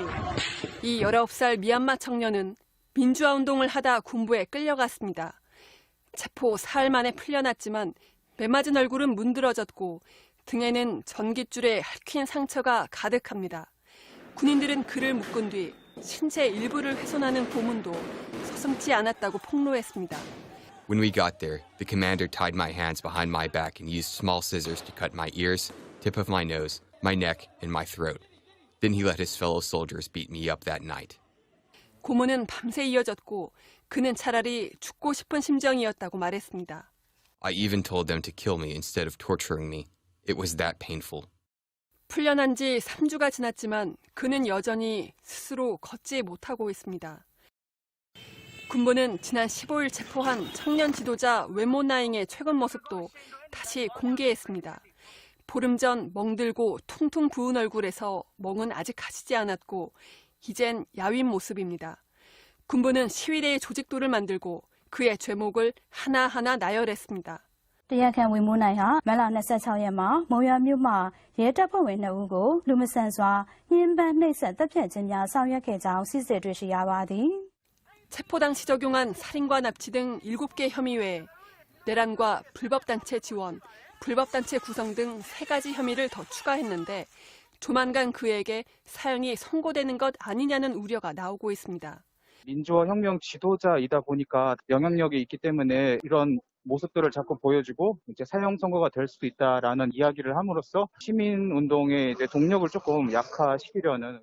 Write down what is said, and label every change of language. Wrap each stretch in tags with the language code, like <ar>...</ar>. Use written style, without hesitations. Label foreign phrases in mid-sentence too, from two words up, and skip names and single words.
<ko>이 19살 미얀마 청년은 민주화 운동을 하다 군부에 끌려갔습니다. 체포 사흘 만에 풀려났지만 매맞은 얼굴은 문드러졌고 등에는 전깃줄에 핥힌 상처가 가득합니다. 군인들은 그를 묶은 뒤 신체 일부를 훼손하는 고문도 서슴지 않았다고 폭로했습니다.</ko> <en>When we got there, the commander tied my hands behind my back and used small scissors to cut my ears, tip of my nose, my neck, and my throat. Then he let his fellow soldiers beat me up that night.</en> <ko>고문은 밤새 이어졌고 그는 차라리 죽고 싶은 심정이었다고 말했습니다.</ko> <en>I even told them to kill me instead of torturing me. It was that painful.</en> <ko>풀려난 지 3주가 지났지만 그는 여전히 스스로 걷지 못하고 있습니다. 군부는 지난 15일 체포한 청년 지도자 웨모 나잉의 최근 모습도 다시 공개했습니다. 보름 전 멍들고 퉁퉁 부은 얼굴에서 멍은 아직 가시지 않았고 이젠 야윈 모습입니다. 군부는 시위대의 조직도를 만들고 그의 죄목을 하나하나 나열했습니다.</ko> <my>တရားခံဝင်မိုးနိုင်ဟာမတ်လ26ရက်မှာမုံရွာမြို့မှာရဲတပ်ဖွဲ့ဝင်2ဦးကိုလူမဆန်စွာညှဉ်းပန်းနှိပ်စက်တပ်ဖြတ်ခြင်းများဆောင်ရွက်ခဲ့ကြောင်းစစ်ဆေးတွေ့ရှိရပါသည်.</my> <ko>체포 당시 적용한 살인과 납치 등 7개 혐의 외에 내란과 불법단체 지원, 불법단체 구성 등 3가지 혐의를 더 추가했는데 조만간 그에게 사형이 선고되는 것 아니냐는 우려가 나오고 있습니다. 민주화 혁명 지도자이다 보니까 영향력이 있기 때문에 이런 모습들을 자꾸 보여주고 이제 사형 선고가 될 수도 있다라는 이야기를 함으로써 시민 운동의 이제 동력을 조금 약화시키려는.</ko>